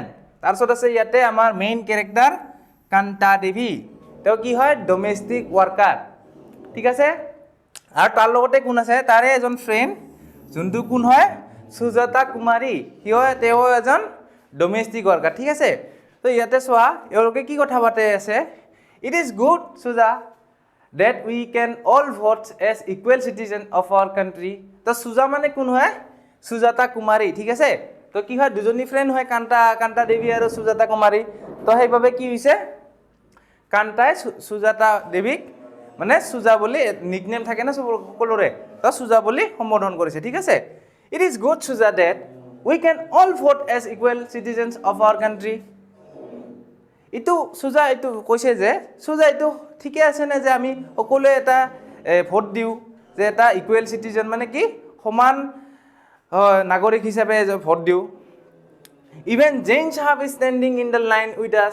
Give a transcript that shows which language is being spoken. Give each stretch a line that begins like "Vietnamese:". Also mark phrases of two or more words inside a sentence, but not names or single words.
Assamese: তাৰপিছত আছে ইয়াতে আমাৰ
English: main character
Assamese: কান্তা দেৱী, তেওঁ কি হয়?
English: domestic worker,
Assamese: ঠিক আছে? আৰু তাৰ লগতে কোন আছে? তাৰে এজন ফ্ৰেণ্ড, যোনটো কোন হয়? সুজাতা কুমাৰী, তেওঁ এজন
English: domestic worker,
Assamese: ঠিক আছে? তো ইয়াতে চোৱা এওঁলোকে কি কথা পাতি আছে?
English: it is good সুজা that we can all vote as equal citizen of our country.
Assamese: তো সুজা মানে কোন হয়? সুজাতা কুমাৰী, ঠিক আছে? তো কি হয়? দুজনী ফ্ৰেণ্ড হয়, কান্তা দেৱী আৰু সুজাতা কুমাৰী। তো সেইবাবে কি হৈছে? কান্তাই সুজাতা দেৱীক মানে সুজা বুলি নিকনেম থাকে না সকলোৰে, তো সুজা বুলি সম্বোধন কৰিছে, ঠিক আছে?
English: it is good সুজা that we can all vote as equal citizens of our country.
Assamese: এইটো সুজা এইটো কৈছে যে সুজা এইটো ঠিকে আছে নে যে আমি সকলোৱে এটা ভোট দিওঁ, যে এটা
English: equal citizen
Assamese: মানে কি? সমান নাগৰিক হিচাপে ভোট দিওঁ।
English: even Jain Sahab is standing in the line with us.